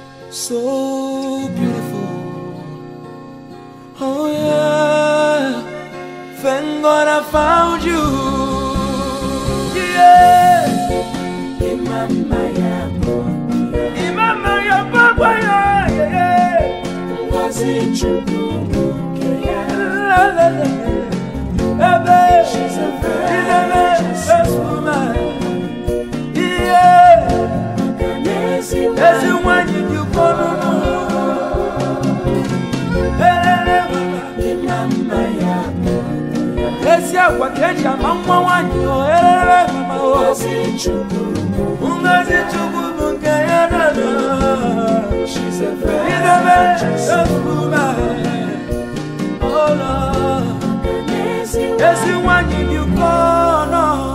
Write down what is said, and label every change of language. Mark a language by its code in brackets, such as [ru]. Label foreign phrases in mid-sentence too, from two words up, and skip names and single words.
[en] So beautiful. Oh yeah. Thank God I found you. Yeah. [ig] Imama ya bo. Imama ya bo, ya, yeah. Ngozi Chukwu bụ nke ya. La, la, la. Ebe. [en] She's a virtuous woman. Yeah. [ig] Ezi nwanyị dị ụkọ n'ụlọ. Elele mama. Imama ya bo. Ezi agwa ka eji ama nwa nwanyị o. Elele mama o. Ngozi Chukwu bụ nke ya na na. [en] She's a virtuous woman. Oh Lord. [ig] Ezi nwanyị dị ụkọ nọ.